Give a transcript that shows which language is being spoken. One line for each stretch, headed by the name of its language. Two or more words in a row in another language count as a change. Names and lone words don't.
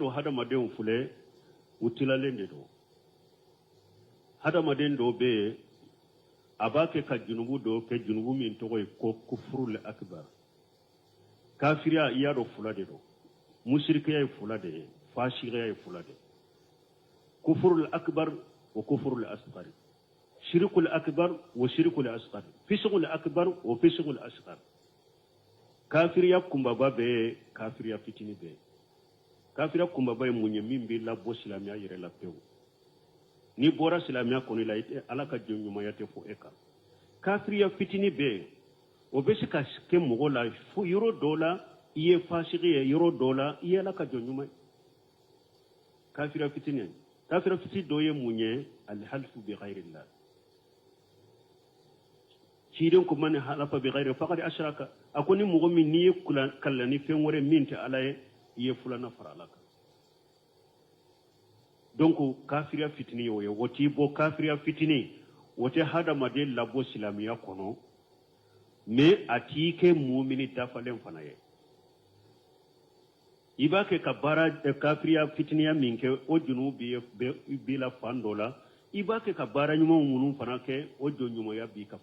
Bambara: dɔn hadamadenw filɛ u tilalen de don hadamaden dɔw bɛ yen a b'a kɛ ka junubu dɔw kɛ junubu min tɔgɔ ye ko
Arabic: الكفر الأكبر
Bambara: kafiriya i y'a dɔn fula de don musirikiya ye fula de ye fasiqiya ye fula de
Arabic: الكفر الأكبر والكفر الأصغر الشرك الأكبر والشرك الأصغر الفسق الأكبر والفسق الأصغر
Bambara: kafiriya kumbaba be kafiriya fitini be kafiriya kumbaba ye munye min bi labɔ silamiya yɛrɛ la pewu ni bɔra silamiya kɔni la ala ka jɔnɲumanya tɛ fɔ e kan kafiriya fitini be o bɛ se ka kɛ mɔgɔ la fo yɔrɔ dɔ la i ye fasiki ye yɔrɔ dɔ la i ye ala ka jɔnɲuman ye kafira fitini dɔ ye mun ye
Arabic: الحلف بغير الله
Bambara: ciden ko
Arabic: من حلف بغير فقد أشرك
Bambara: akoni mɔgɔ min ni ye kallani fɛn wɛrɛ min tɛ ala ye i ye fulana fara ala kan donc kafiriya fitini ye o ye o t'i bɔ kafiriya fitini o tɛ hadamaden labɔ silamiya kɔnɔ mais a t'i kɛ mumini dafalen fana ye i b'a kɛ ka baara kafiriya fitiniya min kɛ o junubu b'i la fan dɔ la i b'a kɛ ka baara ɲuman minnu fana kɛ o jɔnɲumanya b'i ka